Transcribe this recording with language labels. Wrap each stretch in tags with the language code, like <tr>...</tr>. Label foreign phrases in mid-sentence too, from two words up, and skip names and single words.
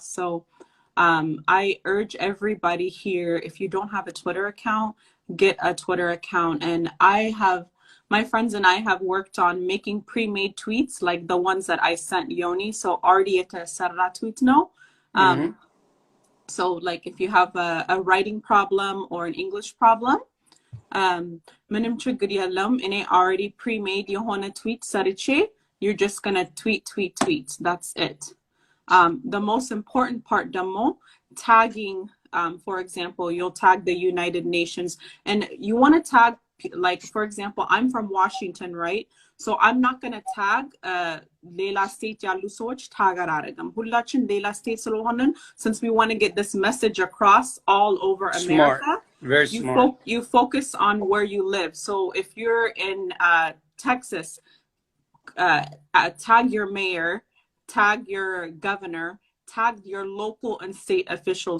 <en>So I urge everybody here, if you don't have a Twitter account, get a Twitter account. And my friends and I have worked on making pre-made tweets like the ones that I sent Yoni. So already at a sarra tweet no. So like if you have a writing problem or an English problem,</en> <am>ምንም ችግር የለም እኔ</am> <en>already pre-made</en> <am>የሆነ tweet ሰርቼ</am> <en>you're just going to tweet. That's it. The most important part demo tagging, for example, you'll tag the United Nations and you want to tag, like, for example, I'm from Washington, right? So I'm not going to tag</en> <am>ሌላ state ያሉ ሰዎች tag አላደርግም ሁላችን ሌላ state ስለሆነን</am> <en>since we want to get this message across all over America. Very smart. You focus on where you live. So if you're in Texas, tag your mayor, tag your governor, tag your local and state officials.</en>